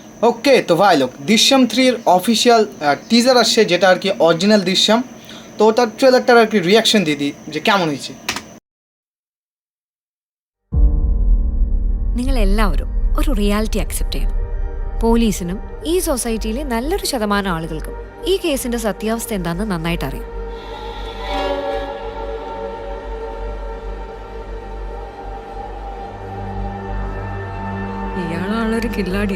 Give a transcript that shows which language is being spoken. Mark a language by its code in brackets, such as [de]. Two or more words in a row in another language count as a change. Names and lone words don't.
[bn] ওকে, তো ভাই লোক দৃশ্যম 3 এর [en] official teaser [bn] আসছে, যেটা আর কি অরিজিনাল দৃশ্যম। তো ওটার ট্রেলারটার আর কি রিয়াকশন দিয়ে দিই যে কেমন হয়েছে। [ml] നിങ്ങളെല്ലാവരും ഒരു [en] reality accept [ml] ചെയ്യണം. പോലീസിനും ഈ സൊസൈറ്റിയിലെ നല്ലൊരു ശതമാനം ആളുകൾക്കും ഈ കേസിന്റെ സത്യാവസ്ഥ എന്താണെന്ന് നന്നായിട്ട് അറിയാം. ഇയാളാളൊരു കില്ലാടിയാ.